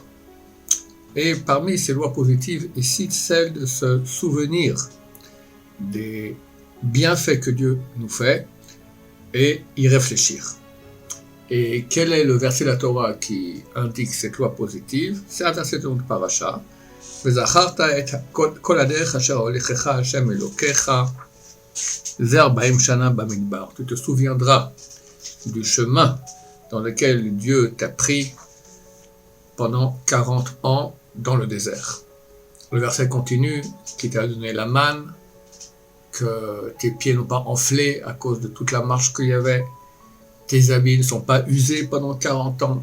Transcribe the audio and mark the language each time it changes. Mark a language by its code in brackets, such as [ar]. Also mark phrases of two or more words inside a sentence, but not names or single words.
[fr] Et parmi ces lois positives, il cite celle de se souvenir des bienfaits que Dieu nous fait et y réfléchir. Et quel est le verset de la Torah qui indique cette loi positive? C'est un verset de notre parasha. [he] וזכרת את כל הדרך אשר הוליכך השם אלוקיך זה 40 שנה במדבר. [fr] Tu te souviendras du chemin dans lequel Dieu t'a pris pendant 40 ans dans le désert. Le verset continue, qui t'a donné la manne, que tes pieds n'ont pas enflé à cause de toute la marche qu'il y avait, tes habits ne sont pas usés pendant 40 ans.